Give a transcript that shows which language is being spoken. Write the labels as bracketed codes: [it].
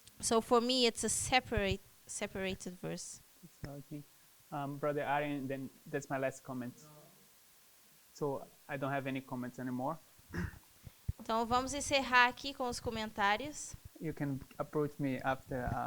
[en] So for me, it's a separated verse. So I think, Brother Arian, then that's my last comment. So I don't have any comments anymore. [pt] Então vamos encerrar aqui com os comentários. [en] You can approach me after